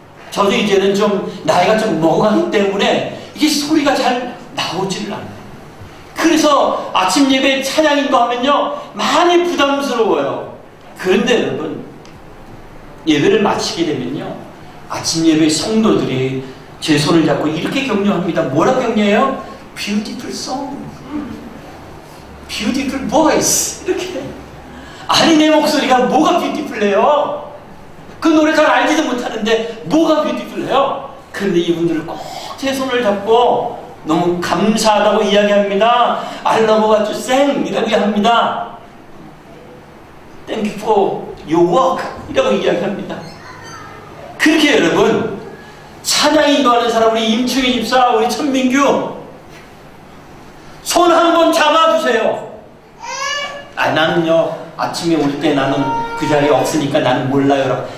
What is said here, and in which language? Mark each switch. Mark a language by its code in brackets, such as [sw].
[ko] 저도 이제는 좀 나이가 좀 먹어가기 때문에 이게 소리가 잘 나오지를 않아요. 그래서 아침 예배 찬양인도 하면요 많이 부담스러워요. 그런데 여러분, 예배를 마치게 되면요 아침 예배 성도들이 제 손을 잡고 이렇게 격려합니다. 뭐라고 격려해요? [en] Beautiful song, beautiful voice. [ko] 이렇게. 아니, 내 목소리가 뭐가 뷰티풀해요? 그 노래 잘 알지도 못하는데 뭐가 뷰티풀해요? 그런데 이분들을 꼭 제 손을 잡고 너무 감사하다고 이야기합니다. [en] I love what you sang [ko] 이라고 합니다. [en] Thank you for your work [ko] 이라고 이야기합니다. 그렇게 여러분, 찬양 인도하는 사람, 우리 임충희 집사, 우리 천민규, 손 한번 잡아주세요. 나는요 아침에 올 때 나는 그 자리에 없으니까 나는 몰라요.